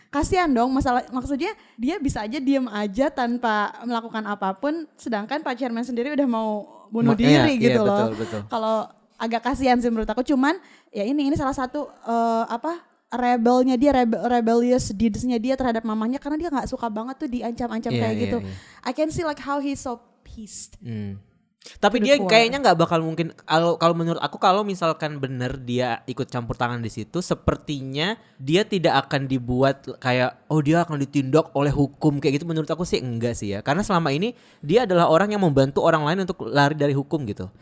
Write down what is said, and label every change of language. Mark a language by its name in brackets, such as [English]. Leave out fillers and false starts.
[Indonesian] Kasihan dong, maksudnya dia bisa aja diem aja tanpa melakukan apapun, sedangkan Pak Chairman sendiri udah mau bunuh diri gitu loh. Betul. Kalau agak kasihan sih menurut aku, cuman ya ini salah satu rebelnya dia, rebellious deedsnya dia terhadap mamanya, karena dia nggak suka banget tuh diancam-ancam kayak gitu. [English] I can see like how he's so pissed. [Indonesian] Tapi dia kayaknya nggak bakal mungkin, kalau menurut aku, kalau misalkan bener dia ikut campur tangan di situ, sepertinya dia tidak akan dibuat kayak dia akan ditindak oleh hukum kayak gitu. Menurut aku sih enggak sih ya, karena selama ini dia adalah orang yang membantu orang lain untuk lari dari hukum gitu.